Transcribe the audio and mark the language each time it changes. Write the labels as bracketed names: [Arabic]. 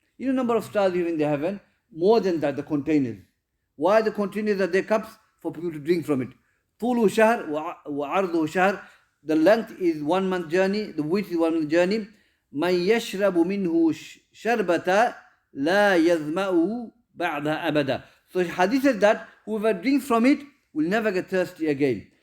[English] You know, number of stars you have in the heaven, more than that, the containers. Why the containers are there? Cups for people to drink from it. [Arabic] طوله شهر وعرضه شهر. [English] The length is 1 month journey, the width is 1 month journey. [Arabic] من يشرب منه شربة لا يظمأ بعدها أبدا. [English] So hadith says that whoever drinks from it will never get thirsty again.